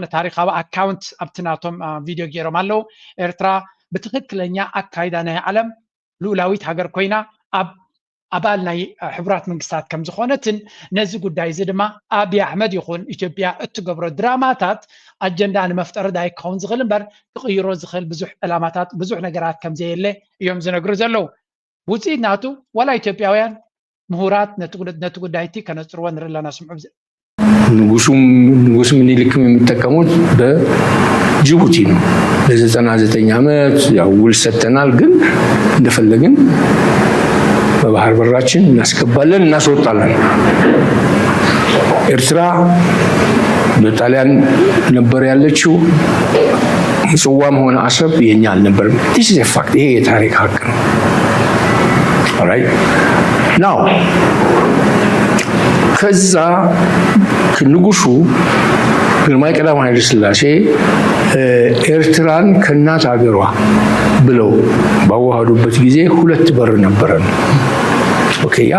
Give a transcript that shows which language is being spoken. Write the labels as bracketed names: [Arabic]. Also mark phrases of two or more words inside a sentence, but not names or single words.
[Tigrinya] ታሪኻዊ ኣካውንት ኣብቲ ናቶም ቪድዮ ገይሮም ኣለው ኤርትራ ብትክክለኛ ኣካይዳ ናይ ዓለም ሉላዊት ሃገር ኮይና ኣባል ናይ ሕቡራት መንግስታት ከም ዝኾነትን ነዚ ጉዳይ እዚ ድማ አብይ አሕመድ ይኹን ኢትዮጵያ እትገብሮ ድራማታት ኣጀንዳ ንመፍጠር ዳይ ክኸውን ዝኽእል እምበር ክቕይሮ ዝኽእል ብዙሕ ዕላማታት ብዙሕ ነገራት ከም ዘየለ እዮም ዝነግሩ ዘለው ውፅኢት ናቱ ዋላ ኢትዮጵያውያን ምሁራት ነቲ ጉዳይ እቲ ከነፅርዎ ንርኢ ኣለና ስምዑ [Amharic] ንጉስ ምኒልክም የሚጠቀሙት በጅቡቲ ነው ለ99 ዓመት ያው ውል ሰጥተናል ግን እንደፈለግን በባህር በራችን እናስገባለን እናስወጣለን ኤርትራ በጣሊያን ነበር ያለችው ምጽዋም ሆነ አሰብ የኛ አልነበርም [English] this is a fact [Amharic] ይሄ የታሪክ ሀቅ ነው [English] alright now [Amharic] ከዛ ንጉሱ ግርማዊ ቀዳማዊ ኃይለ ሥላሴ ኤርትራን ከናት ሀገሯ ብለው ባዋሃዱበት ጊዜ ሁለት በር ነበረን ኦኬ ያ